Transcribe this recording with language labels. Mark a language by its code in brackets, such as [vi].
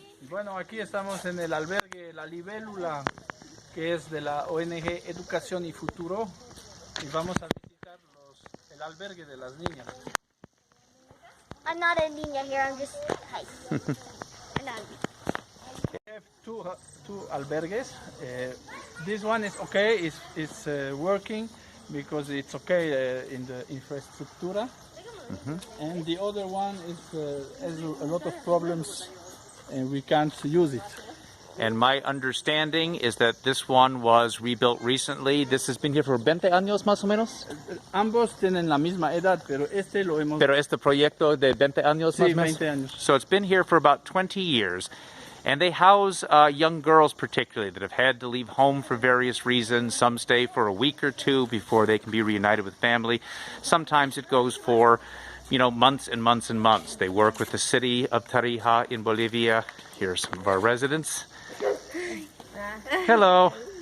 [es] Bueno, aquí estamos en el albergue La Libélula, que es de la ONG Educacion y Futuro, y vamos a visitar el albergue de las niñas. [en] I'm not a niña here, I'm just hi. I'm not We have two albergues. This one is okay, it's working because it's okay in the infrastructure. And the other one has a lot of problems and we can't use it. And my understanding is that this one was rebuilt recently. This has been here for 20 [es] años más o menos. Ambos tienen la misma edad, pero lo hemos... Pero este proyecto de 20 años más Sí, o menos. 20 años. [en] So it's been here for about 20 years. And they house young girls particularly that have had to leave home for various reasons. Some stay for a week or two before they can be reunited with family. Sometimes it goes for, months and months and months. They work with the city of Tarija in Bolivia. Here are some of our residents. Hello.